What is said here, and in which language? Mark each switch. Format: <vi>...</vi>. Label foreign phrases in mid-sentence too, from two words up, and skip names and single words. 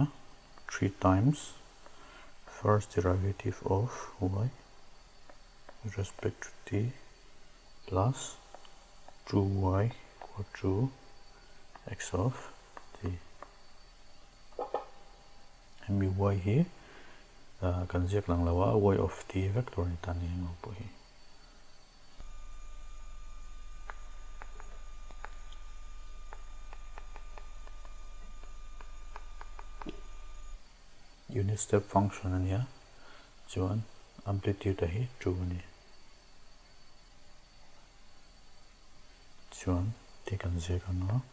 <en>3 times first derivative of y with respect to t plus 2y equal to x of t</en> <lus>and y here kan ziak lang lawa</lus> <en>y of t</en> <lus>vector ni tani mo po hi</lus> <en>unit step function</en> <lus>ania chuan amplitude hi 2 ni chuan ti kan ziak anga</lus>